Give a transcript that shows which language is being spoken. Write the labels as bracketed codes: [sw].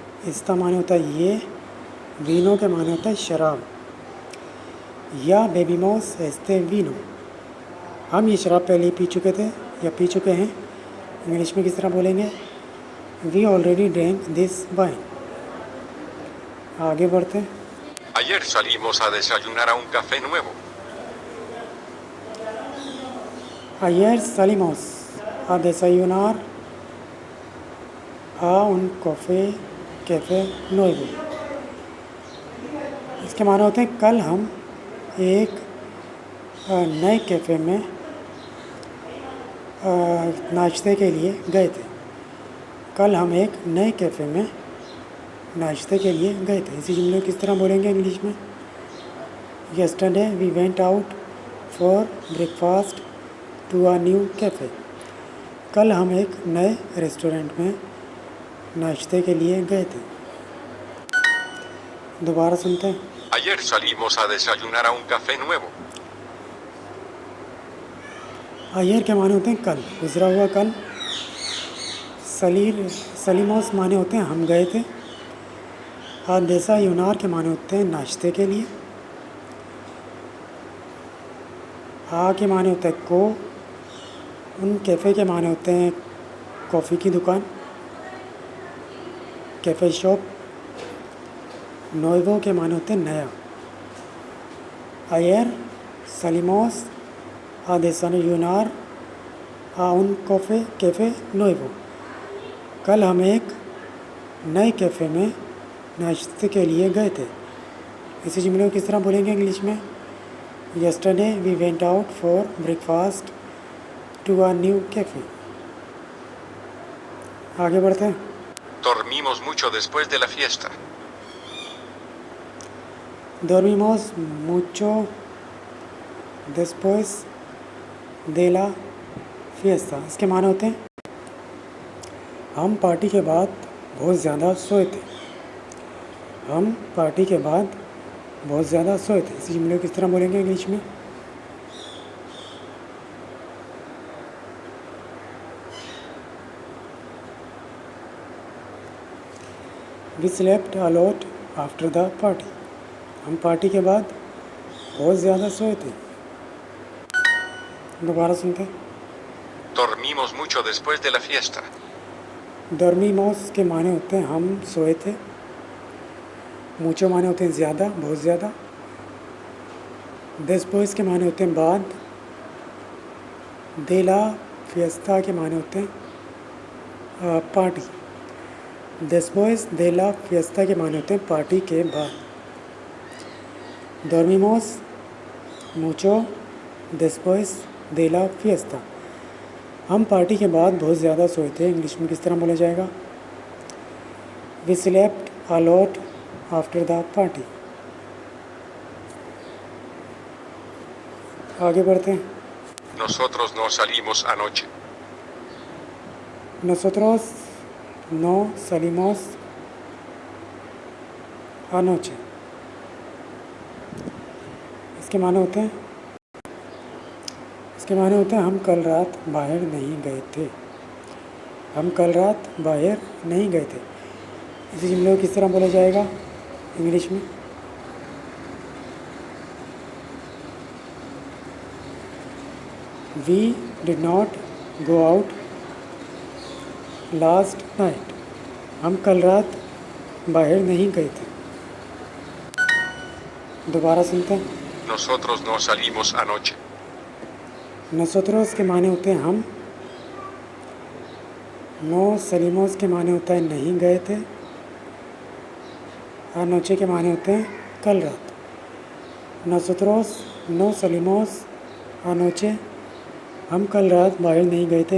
[hi] इसका माने होता है ये, वीनो के माने होता है शराब। [es] या बेबीमोस एस्ते वीनो, [hi] हम ये शराब पहले ही पी चुके थे या पी चुके हैं। इंग्लिश में किस तरह बोलेंगे? [en] We already drank this wine. [hi] आगे बढ़ते हैं। [es] Ayer salimos a desayunar a un café nuevo. Ayer salimos a desayunar a un कैफ़े nuevo। [hi] इसके माने होते हैं कल हम एक नए कैफ़े में नाश्ते के लिए गए थे। कल हम एक नए कैफ़े में नाश्ते के लिए गए थे। इसी जुमले को किस तरह बोलेंगे इंग्लिश में? [en] Yesterday we went out for breakfast to a new cafe. [hi] कल हम एक नए रेस्टोरेंट में नाश्ते के लिए गए थे। दोबारा सुनते हैं। [es] Ayer salimos a desayunar a un café nuevo. [hi] Iyer के माने होते हैं कल, गुजरा हुआ कल। सलीमोस माने होते हैं हम गए थे। आदेसा यूनार के माने होते हैं नाश्ते के लिए। आ के माने होता है को। उन कैफ़े के माने होते हैं कॉफ़ी की दुकान, कैफ़े शॉप। नोएवो के माने होते हैं नया। [es] अयर सलीमोस आदेसन यूनार आ उन कैफ़े नोएवो। [hi] कल हम एक नए कैफ़े में नाश्ते के लिए गए थे। इसी जुमले को किस तरह बोलेंगे इंग्लिश में? [en] Yesterday we went out for breakfast to a new cafe. [hi] आगे बढ़ते हैं। [es] Dormimos mucho después de la fiesta. dormimos mucho después de la fiesta। [hi] इसके माने होते हैं हम पार्टी के बाद बहुत ज़्यादा सोए थे। हम पार्टी के बाद बहुत ज़्यादा सोए थे। इसी जुमले को किस तरह बोलेंगे इंग्लिश में? [en] We slept a lot after the party. [hi] हम पार्टी के बाद बहुत ज़्यादा सोए थे। दोबारा सुनते हैं। [es] Dormimos mucho después de la fiesta. [hi] डर्मीमोस के माने होते हैं हम सोए थे। मूचो माने होते हैं ज़्यादा, बहुत ज़्यादा। देस्पोइस के माने होते हैं बाद। देला फिएस्ता के माने होते हैं पार्टी। देस्पोइस देला फिएस्ता के माने होते हैं पार्टी के बाद। [es] डॉर्मिमोस मूचो देस्पोइस देला फिएस्ता। [hi] हम पार्टी के बाद बहुत ज़्यादा सोए थे। इंग्लिश में किस तरह बोला जाएगा? [en] We slept a lot after the party. [hi] आगे बढ़ते हैं। [es] Nosotros no salimos anoche. Nosotros no salimos anoche। [hi] इसके माने होते हैं हम कल रात बाहर नहीं गए थे। हम कल रात बाहर नहीं गए थे। इसी जुमले को किस तरह बोला जाएगा इंग्लिश में? [en] We did not go out last night. [hi] हम कल रात बाहर नहीं गए थे। दोबारा सुनते हैं। [es] Nosotros no salimos anoche. [hi] नसोत्रोस के माने होते हैं हम। नो सलीमोस के माने होता है नहीं गए थे। अनोचे के माने होते हैं कल रात। [es] नसोत्रोस नो सलीमोस अनोचे, [hi] हम कल रात बाहर नहीं गए थे।